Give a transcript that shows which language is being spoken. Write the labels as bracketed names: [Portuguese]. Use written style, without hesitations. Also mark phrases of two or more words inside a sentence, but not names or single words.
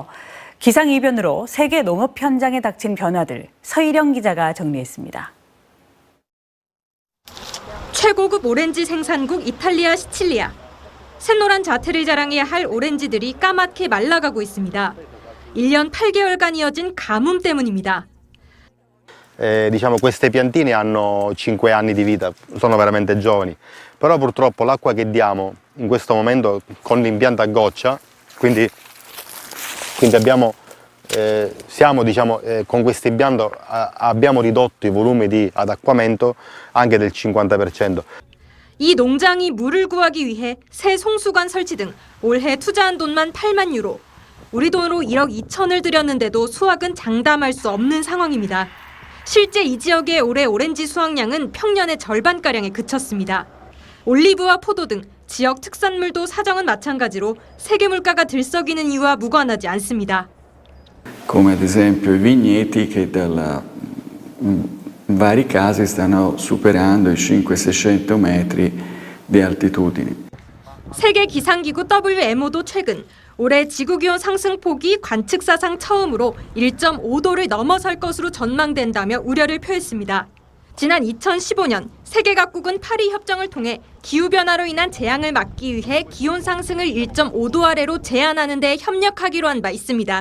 [Korean] 기상이변으로 세계 농업 현장에 닥친 변화들, 서희령 기자가 정리했습니다. 최고급 오렌지 생산국 이탈리아 시칠리아. 샛노란 자태를 자랑해야 할 오렌지들이 까맣게 말라가고 있습니다. 1년 8개월간 이어진 가뭄 때문입니다. [Italian] Diciamo queste piantine hanno 5 anni di vita, sono veramente giovani, però purtroppo l'acqua che diamo in questo momento con l'impianto a goccia, quindi siamo con questo impianto abbiamo ridotto i volumi di adattamento anche del 50%. [Korean] 이 농장이 물을 구하기 위해 새 송수관 설치 등 올해 투자한 돈만 8만 유로. 우리 돈으로 1억 2천을 들였는데도 수확은 장담할 수 없는 상황입니다. 실제 이 지역의 올해 오렌지 수확량은 평년의 절반가량에 그쳤습니다. 올리브와 포도 등 지역 특산물도 사정은 마찬가지로 세계 물가가 들썩이는 이유와 무관하지 않습니다. [Italian] Come ad esempio i vigneti che in vari casi stanno superando i 500-600 metri di altitudine. [Korean] 세계 기상기구 WMO도 최근 올해 지구기온 상승폭이 관측사상 처음으로 1.5도를 넘어설 것으로 전망된다며 우려를 표했습니다. 지난 2015년 세계 각국은 파리 협정을 통해 기후변화로 인한 재앙을 막기 위해 기온 상승을 1.5도 아래로 제한하는 데 협력하기로 한 바 있습니다.